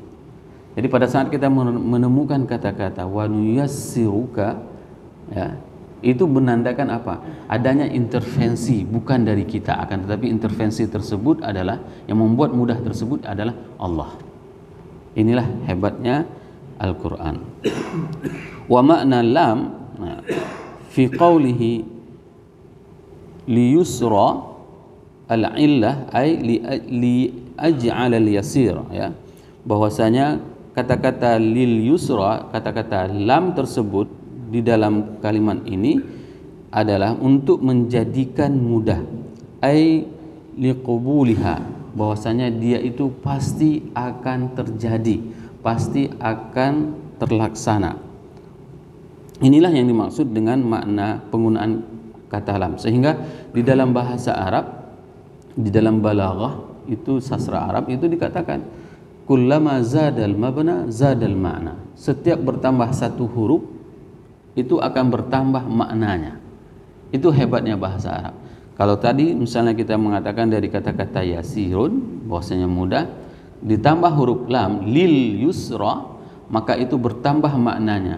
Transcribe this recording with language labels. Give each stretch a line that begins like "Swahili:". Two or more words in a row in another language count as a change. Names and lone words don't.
Indonesian: Jadi pada saat kita menemukan kata-kata
Arabic: wa nuyassiruka,
Indonesian: ya, itu menandakan apa? Adanya intervensi bukan dari kita, akan tetapi intervensi tersebut adalah yang membuat mudah tersebut adalah Allah. Inilah hebatnya Al-Quran.
Arabic: Wa makna lam fi qawlihi li yusra al-illah ay li aj'al al-yasir,
Indonesian: ya, bahwasanya kata-kata
Arabic: lil yusra,
Indonesian: kata-kata lam tersebut di dalam kalimat ini adalah untuk menjadikan mudah,
Arabic: ai liqubuliha,
Indonesian: bahwasanya dia itu pasti akan terjadi, pasti akan terlaksana. Inilah yang dimaksud dengan makna penggunaan kata lam. Sehingga di dalam bahasa Arab, di dalam balaghah itu, sastra Arab itu dikatakan
Arabic: kullama zadal mabna zadal makna.
Indonesian: Setiap bertambah satu huruf itu akan bertambah maknanya. Itu hebatnya bahasa Arab. Kalau tadi misalnya kita mengatakan dari kata-kata yasirun, bahwasanya mudah, ditambah huruf lam
Arabic: lil yusra,
Indonesian: maka itu bertambah maknanya.